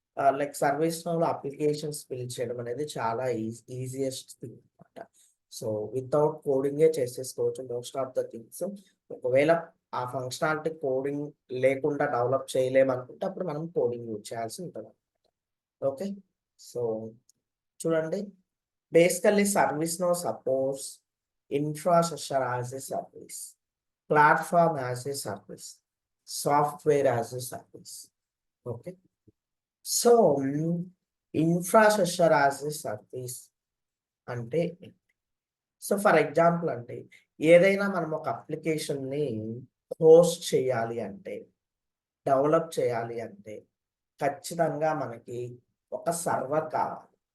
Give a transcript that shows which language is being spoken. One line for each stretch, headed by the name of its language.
Telugu: Like service నౌలో applications build చేయడం అనేది చాలా ఈజియెస్ట్ థింగ్ అనమాట. సో వితౌట్ కోడింగే చేసేసుకోవచ్చు మోస్ట్ ఆఫ్ ద థింగ్స్. ఒకవేళ ఆ ఫంక్షనాలిటీ కోడింగ్ లేకుండా డెవలప్ చేయలేమనుకుంటే అప్పుడు మనం కోడింగ్ యూజ్ చేయాల్సి ఉంటదనమాట. ఓకే. సో చూడండి,
English: Basically ServiceNow supports infrastructure as a service, platform as a service, software as a service.
Telugu: Okay. So infrastructure as a service అంటే so for example అంటే ఏదైనా మనం ఒక అప్లికేషన్‌ని హోస్ట్ చేయాలి అంటే, డెవలప్ చేయాలి అంటే ఖచ్చితంగా మనకి ఒక సర్వర్ కావాలి.